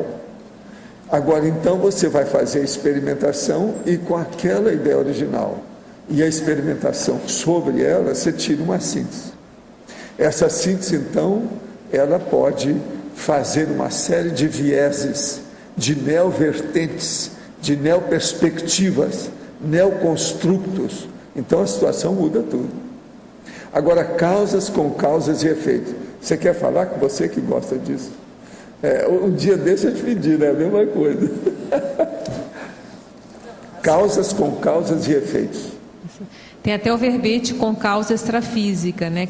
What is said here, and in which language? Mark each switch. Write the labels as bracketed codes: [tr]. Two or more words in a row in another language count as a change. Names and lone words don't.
[pt] Agora, então, você vai fazer a experimentação e com aquela ideia original e a experimentação sobre ela, você tira uma síntese. Essa síntese, então, ela pode fazer uma série de vieses, de neovertentes, de neoperspectivas, neoconstructos. Então, a situação muda tudo. Agora, causas com causas e efeitos. Você quer falar com você que gosta disso? Um dia desse eu te pedi, né? A mesma coisa. Causas com causas e efeitos. Tem até o verbete com causa extrafísica, né?